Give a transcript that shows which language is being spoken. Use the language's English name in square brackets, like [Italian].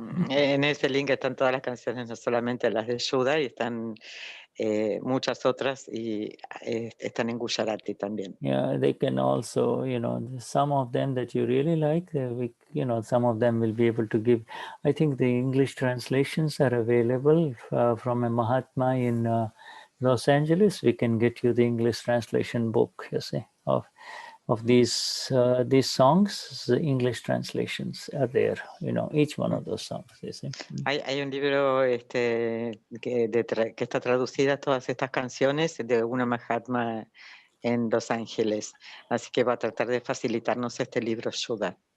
[Spanish] En ese link están todas las canciones, no solamente las de Shuddha, y están muchas otras, y están en Gujarati también. [English] Yeah, they can also, you know, some of them that you really like, you know, some of them will be able to give. I think the English translations are available from a Mahatma in Los Angeles. We can get you the English translation book, you see, of these songs. The English translations are there, you know, each one of those songs, you see. [Spanish] Hay un libro que está traducida todas estas canciones de una Mahatma en Los Ángeles, así que va a tratar de facilitarnos este libro Shuddha.